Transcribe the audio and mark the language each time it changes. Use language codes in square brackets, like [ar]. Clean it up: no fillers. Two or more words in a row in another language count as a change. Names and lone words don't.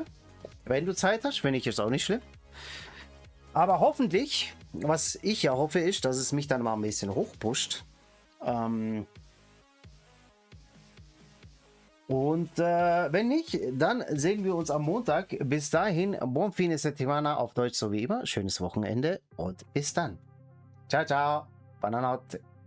[de] Wenn du Zeit hast, finde ich es auch nicht schlimm. Aber hoffentlich, was ich ja hoffe, ist, dass es mich dann mal ein bisschen hochpusht. Wenn nicht, dann sehen wir uns am Montag. Bis dahin, [it] buon fine settimana [de] auf Deutsch so wie immer. Schönes Wochenende und bis dann. [it] Ciao, ciao. Buonanotte.